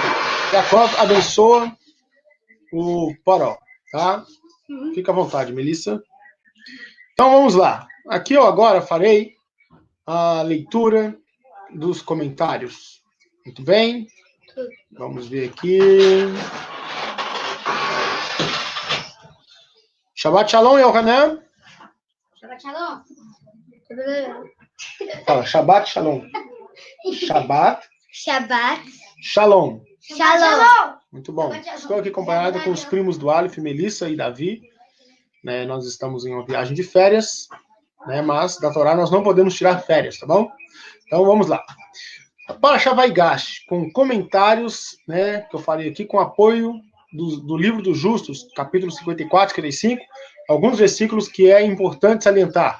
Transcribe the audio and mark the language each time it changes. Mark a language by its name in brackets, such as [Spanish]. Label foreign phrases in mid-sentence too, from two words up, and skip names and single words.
[Portuguese] Jacó abençoa o Faraó, tá? Fica à vontade, Melissa. Então, vamos lá. Aqui eu agora farei a leitura dos comentários. Muito bem. Vamos ver aqui. [Hebrew] שבת שלום, Yohanan. שבת שלום. Fala, שבת שלום. שבת שלום. Shalom. [Portuguese] Muito bom. Estou aqui acompanhado com os primos do Aleph, Melissa e Davi. Né, nós estamos em uma viagem de férias, né, mas da Torá nós não podemos tirar férias, tá bom? Então vamos lá. Parashá Vaigash, com comentários, né, que eu falei aqui, com apoio do livro dos Justos, capítulo 54, 55, alguns versículos que é importante salientar.